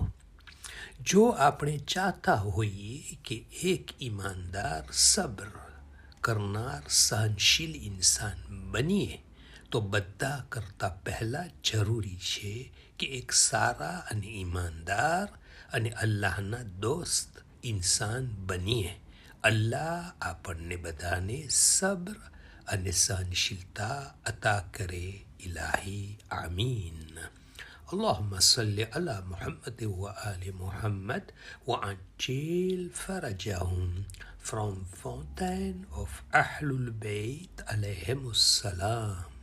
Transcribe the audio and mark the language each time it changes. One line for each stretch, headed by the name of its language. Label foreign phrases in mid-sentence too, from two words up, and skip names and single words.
Gujarati: જો આપણે ચાહતા હોઈએ કે એક ઈમાનદાર સબ્ર કરનાર સહનશીલ ઇન્સાન બનીએ તો બધા કરતાં પહેલાં જરૂરી છે કે એક સારા અને ઈમાનદાર અને અલ્લાહના દોસ્ત ઇન્સાન બનીએ. અલ્લાહ આપણને બધાને સબ્ર અને સહનશીલતા અતા કરે ઇલાહી આમીન.
Arabic: اللهم صل على محمد وآل محمد وعجل فرجهم.
English: From Fountain of Ahlul Bayt
Arabic: عليهم السلام.